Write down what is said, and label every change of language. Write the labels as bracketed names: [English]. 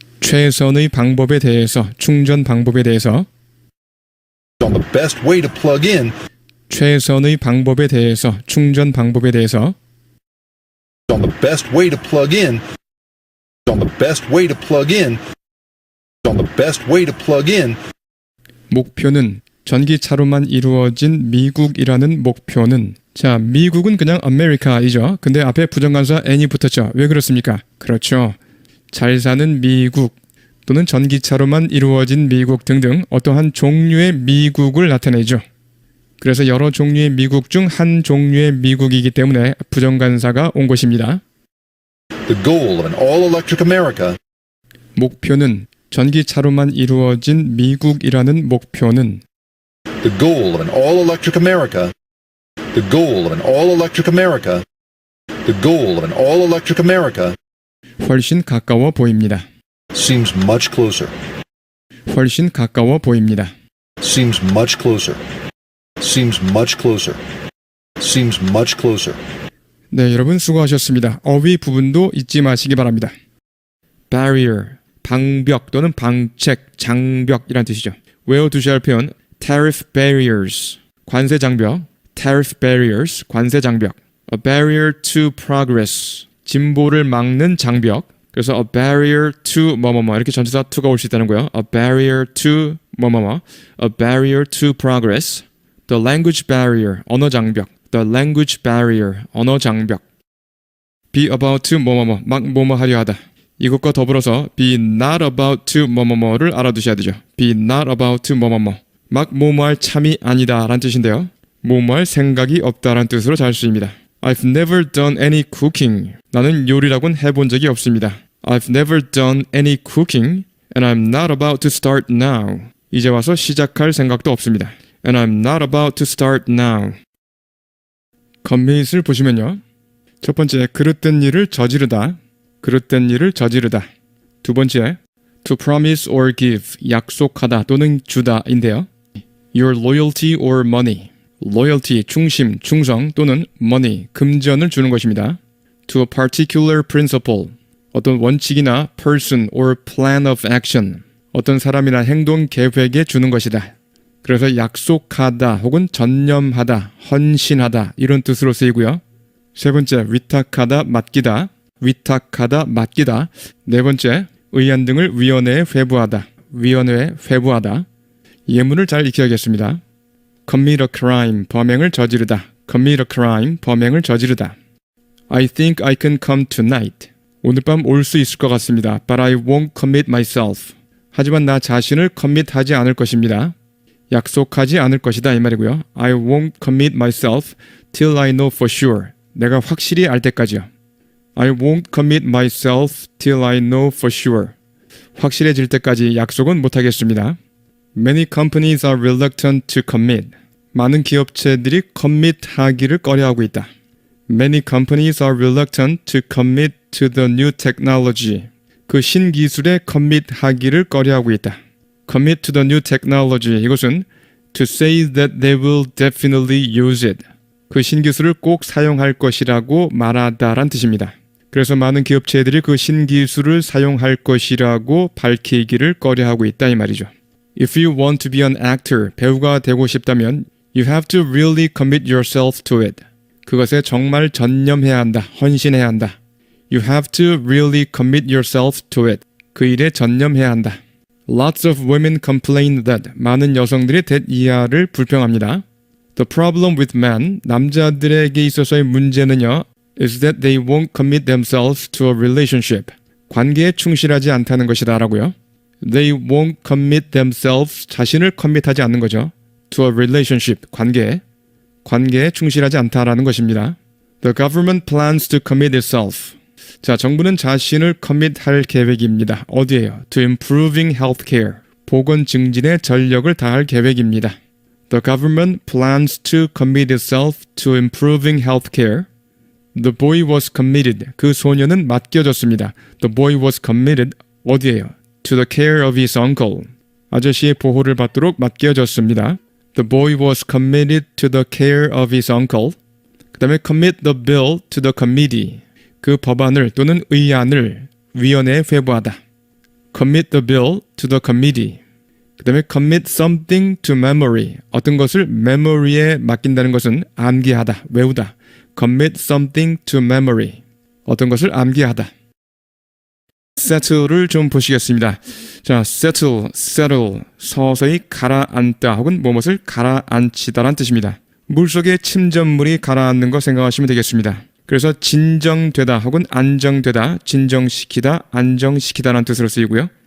[Korean] 최선의 방법에 대해서, 충전 방법에 대해서, [English] on the best way to plug in [Korean] 최선의 방법에 대해서, 충전 방법에 대해서, [English] on the best way to plug in on the best way to plug in on the best way to plug in [Korean] 목표는 전기차로만 이루어진 미국이라는 목표는 자, 미국은 그냥 아메리카이죠. 근데 앞에 부정관사 n이 붙었죠. 왜 그렇습니까? 그렇죠. 잘 사는 미국 또는 전기차로만 이루어진 미국 등등 어떠한 종류의 미국을 나타내죠. 그래서 여러 종류의 미국 중 한 종류의 미국이기 때문에 부정관사가 온 것입니다. [English] The goal of an all-electric America [Korean] 목표는 전기차로만 이루어진 미국이라는 목표는 [English] The goal of an all-electric America The goal of an all-electric America The goal of an all-electric America [Korean] 훨씬 가까워 보입니다. [English] seems much closer [Korean] 훨씬 가까워 보입니다. [English] seems much closer seems much closer seems much closer [Korean] 네, 여러분 수고하셨습니다. 어휘 부분도 잊지 마시기 바랍니다. barrier, 방벽 또는 방책, 장벽이란 뜻이죠. 외워두셔야 할 표현 [English] tariff barriers, [Korean] 관세 장벽, tariff barriers, 관세 장벽. [English] a barrier to progress, [Korean] 진보를 막는 장벽. 그래서 [English] a barrier to [Korean] 뭐뭐뭐 이렇게 전치사 to가 올 수 있다는 거예요. [English] a barrier to 뭐뭐뭐, a barrier to progress. the language barrier, [Korean] 언어 장벽. [English] the language barrier, 언어 장벽. be about to [Korean] 뭐뭐뭐, 막 뭐뭐 하려 하다. 이것과 더불어서 [English] be not about to [Korean] 뭐뭐뭐를 알아두셔야 되죠. [English] be not about to 뭐뭐뭐. [Korean] 막 뭐뭐할 참이 아니다 라는 뜻인데요. 뭐뭐할 생각이 없다라는 뜻으로 잘 쓰입니다. [English] I've never done any cooking. [Korean] 나는 요리라고는 해본 적이 없습니다. [English] I've never done any cooking and I'm not about to start now. [Korean] 이제 와서 시작할 생각도 없습니다. [English] And I'm not about to start now. [Korean] commit을 보시면요. 첫 번째, 그릇된 일을 저지르다. 그릇된 일을 저지르다. 두 번째, [English] to promise or give, [Korean] 약속하다 또는 주다인데요. [English] your loyalty or money, [Korean] loyalty, 충심, 충성 또는 money, 금전을 주는 것입니다. [English] to a particular principle, [Korean] 어떤 원칙이나 [English] person or plan of action, [Korean] 어떤 사람이나 행동 계획에 주는 것이다. 그래서 약속하다 혹은 전념하다, 헌신하다 이런 뜻으로 쓰이고요. 세 번째, 위탁하다, 맡기다. 위탁하다, 맡기다. 네 번째, 의안 등을 위원회에 회부하다. 위원회에 회부하다. 예문을 잘 익혀야겠습니다. [English] commit a crime, [Korean] 범행을 저지르다. [English] commit a crime, 범행을 저지르다. I think I can come tonight. [Korean] 오늘 밤 올 수 있을 것 같습니다. [English] But I won't commit myself. [Korean] 하지만 나 자신을 commit하지 않을 것입니다. 약속하지 않을 것이다 이 말이고요. [English] I won't commit myself till I know for sure. [Korean] 내가 확실히 알 때까지요. [English] I won't commit myself till I know for sure. [Korean] 확실해질 때까지 약속은 못하겠습니다. [English] Many companies are reluctant to commit. [Korean] 많은 기업체들이 commit하기를 꺼려하고 있다. [English] Many companies are reluctant to commit to the new technology. [Korean] 그 신기술에 commit하기를 꺼려하고 있다. [English] Commit to the new technology. [Korean] 이것은 [English] to say that they will definitely use it. [Korean] 그 신기술을 꼭 사용할 것이라고 말하다란 뜻입니다. 그래서 많은 기업체들이 그 신기술을 사용할 것이라고 밝히기를 꺼려하고 있다 이 말이죠. [English] If you want to be an actor, [Korean] 배우가 되고 싶다면 [English] you have to really commit yourself to it. [Korean] 그것에 정말 전념해야 한다, 헌신해야 한다. [English] You have to really commit yourself to it. [Korean] 그 일에 전념해야 한다. [English] Lots of women complain that [Korean] 많은 여성들이 [English] that [Korean] 불평합니다. [English] The problem with men, [Korean] 남자들에게 있어서의 문제는요, [English] is that they won't commit themselves to a relationship. [Korean] 관계에 충실하지 않다는 것이다 라고요. [English] They won't commit themselves, [Korean] 자신을 commit하지 않는 거죠. [English] To a relationship, [Korean] 관계에 충실하지 않다라는 것입니다. [English] The government plans to commit itself. [Korean] 자, 정부는 자신을 commit할 계획입니다. 어디에요? [English] To improving healthcare. [Korean] 보건 증진에 전력을 다할 계획입니다. [English] The government plans to commit itself to improving healthcare. The boy was committed. [Korean] 그 소녀는 맡겨졌습니다. [English] The boy was committed. [Korean] 어디에요? [English] To the care of his uncle. [Korean] 아저씨의 보호를 받도록 맡겨졌습니다. [English] The boy was committed to the care of his uncle. [Korean] 그 다음에 [English] commit the bill to the committee. [Korean] 그 법안을 또는 의안을 위원회에 회부하다. [English] commit the bill to the committee. [Korean] 그 다음에 [English] commit something to memory. [Korean] 어떤 것을 memory에 맡긴다는 것은 암기하다, 외우다. commit something to memory. 어떤 것을 암기하다. settle를 좀 보시겠습니다. 자, settle, 서서히 가라앉다 혹은 무엇을 가라앉히다란 뜻입니다. 물속에 침전물이 가라앉는 거 생각하시면 되겠습니다. 그래서 진정되다 혹은 안정되다, 진정시키다, 안정시키다라는 뜻으로 쓰이고요.